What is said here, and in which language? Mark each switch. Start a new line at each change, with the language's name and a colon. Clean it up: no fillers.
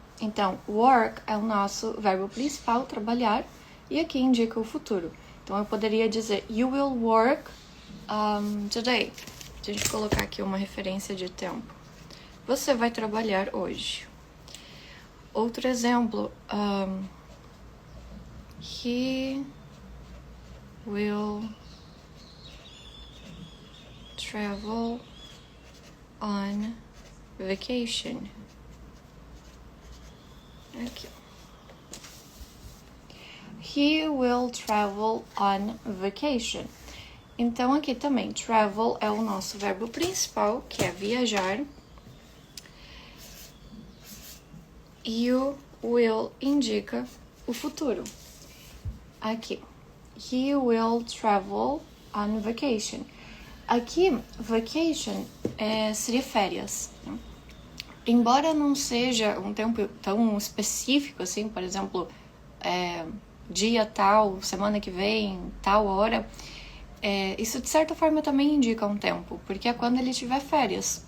Portuguese: Então, work é o nosso verbo principal, trabalhar, e aqui indica o futuro. Então, eu poderia dizer
English: you will work today.
Portuguese: Se a gente colocar aqui uma referência de tempo. Você vai trabalhar hoje. Outro exemplo.
English: He will travel on vacation.
Portuguese: Aqui.
English: He will travel on vacation.
Portuguese: Então, aqui também, travel é o nosso verbo principal, que é viajar. E o will indica o futuro. Aqui,
English: he will travel on vacation.
Portuguese: Aqui, vacation seria férias. Né? Embora não seja um tempo tão específico, assim, por exemplo, dia tal, semana que vem, tal hora, isso de certa forma também indica um tempo, porque é quando ele tiver férias.